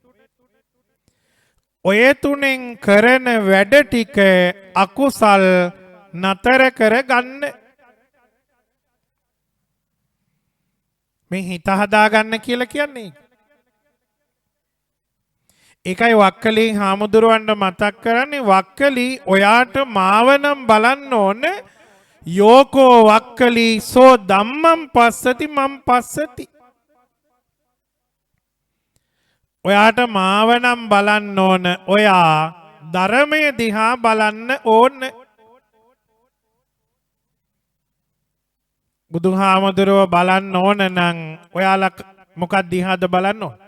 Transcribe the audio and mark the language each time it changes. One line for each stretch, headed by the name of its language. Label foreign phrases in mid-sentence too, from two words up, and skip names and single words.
Sinhala: ඔය තුනෙන් කරන වැඩ ටික අකුසල් නතර කර ගන්න. මේ හිත හදාගන්න කියලා කියන්නේ. ඒකයි වක්කලී හාමුදුරුවන්ට මතක් කරන්නේ වක්කලී ඔයාට මාවනම් බලන්න ඕන
Pali: යෝකෝ වක්කලී සෝ ධම්මං පස්සති මං පස්සති.
Sinhala: ඔයාට මාවනම් බලන්න ඕන ඔයා ධර්මය දිහා බලන්න ඕන. බුදුහාමුදුරුව බලන්න ඕන නම් ඔයාලා මොකක් දිහාද බලන්න ඕන?